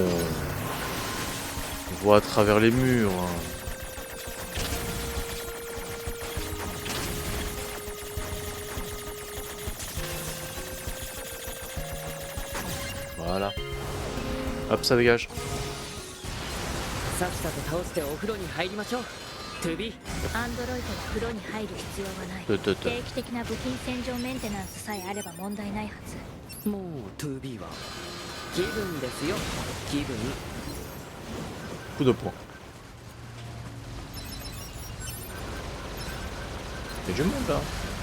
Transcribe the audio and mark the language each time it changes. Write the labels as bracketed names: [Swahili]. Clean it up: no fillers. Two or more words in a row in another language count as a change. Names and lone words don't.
[French] On voit à travers les murs. Hein. Voilà. Hop, ça dégage. [Japanese] さっさと倒してお風呂に入りましょう。トゥビー。アンドロイドは風呂に入る必要はない。定期的な部品洗浄メンテナンスさえあれば問題ないはず。もうトゥビーは気分ですよ。気分。 [French] Coup de poing. Il y a du monde là.